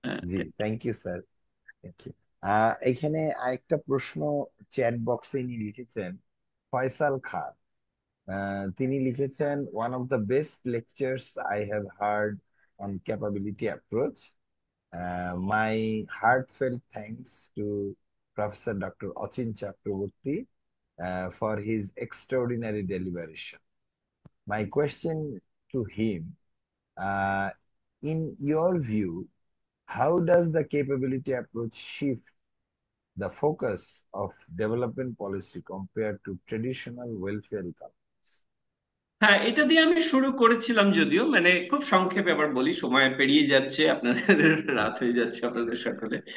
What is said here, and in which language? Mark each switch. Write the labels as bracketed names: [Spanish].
[English] জি, thank you sir. Thank you. [Bangla] এখানে আরেকটা প্রশ্ন চ্যাট বক্সে ইনি লিখেছেন, ফয়সাল খান। তিনি লিখেছেন, [English] One of the best lectures I have heard on capability approach. My heartfelt thanks to Professor Dr. Achin Chakraborty for his extraordinary deliberation. My question to him, uh, in your view, how does the capability approach shift the focus of development policy compared to traditional welfare economics? [Bangla] হ্যাঁ, এটা দিয়ে আমি শুরু করেছিলাম, যদিও মানে খুব সংক্ষেপে আবার বলি, সময় পেরিয়ে যাচ্ছে, আপনাদের রাত হয়ে যাচ্ছে আপনাদের সকলে।